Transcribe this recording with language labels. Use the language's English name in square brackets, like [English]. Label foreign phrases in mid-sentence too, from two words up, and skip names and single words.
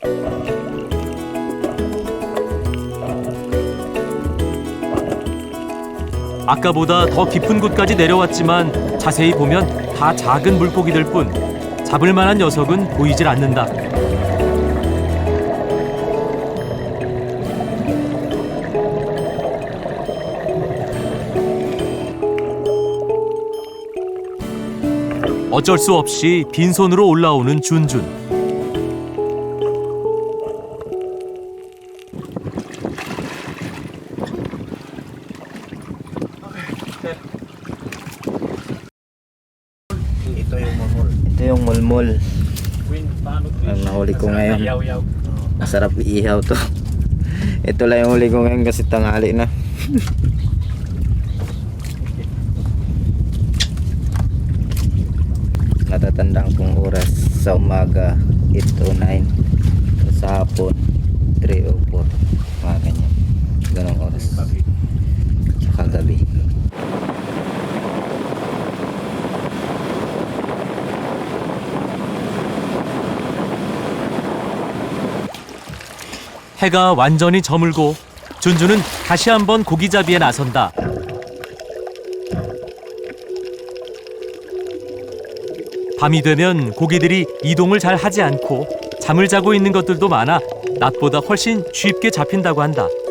[Korean] 아까보다 더 깊은 곳까지 내려왔지만 자세히 보면 다 작은 물고기들 뿐 잡을 만한 녀석은 보이질 않는다. 어쩔 수 없이 빈손으로 올라오는 준준. [Filipino] Ito yung mulmul. Ang nahuli ko ngayon. Masarap iihaw to. Ito lang yung huli ko ngayon kasi tanghali na. Natatandaan kong oras sa umaga 8:09, sa hapon 3:04, mga ganyan, ganong oras, tsaka gabi. [Korean] 해가 완전히 저물고 준준은 다시 한번 고기잡이에 나선다. 밤이 되면 고기들이 이동을 잘 하지 않고 잠을 자고 있는 것들도 많아 낮보다 훨씬 쉽게 잡힌다고 한다.